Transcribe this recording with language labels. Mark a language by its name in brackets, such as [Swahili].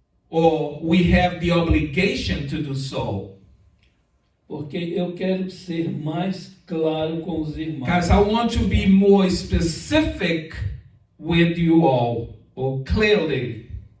[English] Or we have the obligation to do so. [Portuguese] Porque eu quero ser mais claro com os irmãos. [English] Because I want to be more specific with you all, or clearly.